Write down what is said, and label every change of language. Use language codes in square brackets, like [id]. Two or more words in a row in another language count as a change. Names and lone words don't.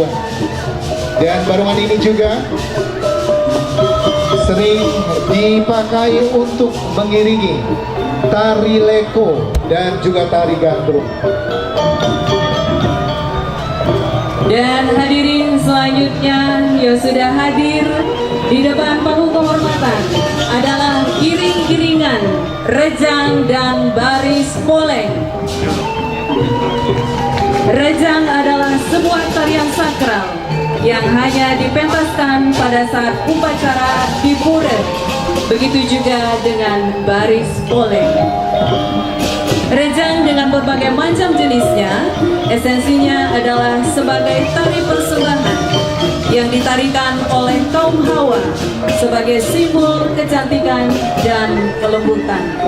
[id] Dan barungan ini juga sering dipakai untuk mengiringi tari leko dan juga tari gandrung. Dan hadirin selanjutnya yang sudah hadir di depan panggung kehormatan adalah iring-iringan rejang dan baris poleng. Rejang adalah sebuah tarian sakral yang hanya dipentaskan pada saat upacara di pura. Begitu juga dengan baris poleng. Rejang dengan berbagai macam jenisnya, esensinya adalah sebagai tari persembahan yang ditarikan oleh kaum Hawa sebagai simbol kecantikan dan kelembutan.